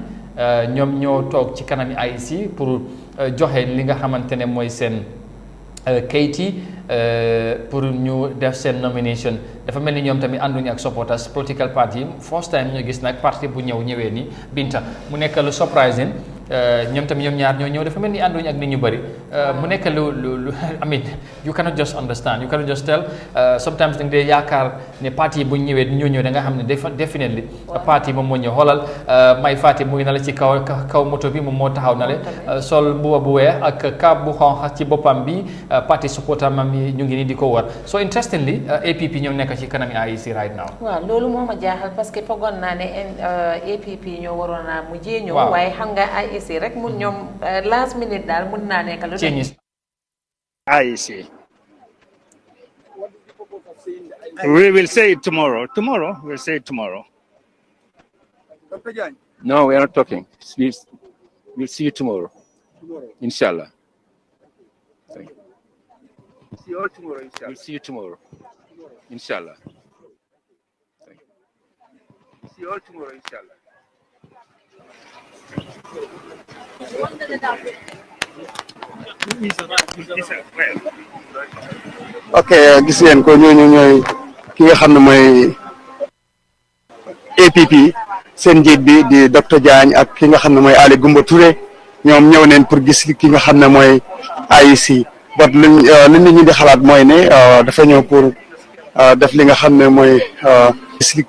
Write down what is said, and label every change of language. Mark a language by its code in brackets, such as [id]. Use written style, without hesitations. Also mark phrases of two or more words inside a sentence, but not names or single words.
[wo] ñoom ñoo toog ci kanami AIC pour joxe li nga xamante ne mooy seen kayit yi pour ñu def seen nomination dafa mel ni ñoom tamit ànduñu ak [en] supporters political party first time [wo] ñu gis nag parti bu ñëwee ni Binta mu nekk lu surprising ñoom tamit ñoom ñaar ñoo ñëw dafa mel ni ànduñu ak nit ñu bëri mu nekk lu [en] I mean you cannot just understand you cannot just tell sometimes [wo] da nga dee yaakaar ne parti bu ñëwee ñoo ñëw da nga xam ne definitely parti moom moo ñëw xoolal may Fati mu ngi na la ci kaw moto bi moom moo taxaw na le sol mbuba bu weex ak kaab bu xonq ci boppam bi parti supporter mam yi ñu ngi nii di ko war [en] so interestingly [wo] APP ñoom nekk ci kanami AIC [en] right now. [wo] waaw loolu moo ma jaaxal [fr] parce que [wo] foogoon naa ne APP ñoo waroon naa mujjee ñëw. waaye xam nga AIC rek mun ñoom [en] last minute [wo] daal mun naa nekk lu nekk. AIC. [en] We will say it tomorrow. We'll say it tomorrow. No, we are not talking. We'll see you tomorrow. Inshallah. Thank you. See you tomorrow, inshallah. We'll see you tomorrow. Inshallah. Thank you. See you tomorrow, inshallah. [wo] ok gis ngeen ko ñooñu ñooy ki nga xam ne mooy APP seen njiit bi di Dr Diagne ak ki nga xam ne mooy Ali Gumbo Touré ñoom ñëw neen pour gis ki nga xam ne mooy AIC bot li nit ñi di xalaat mooy ne dafa ñëw pour def li nga xam ne mooy gis ki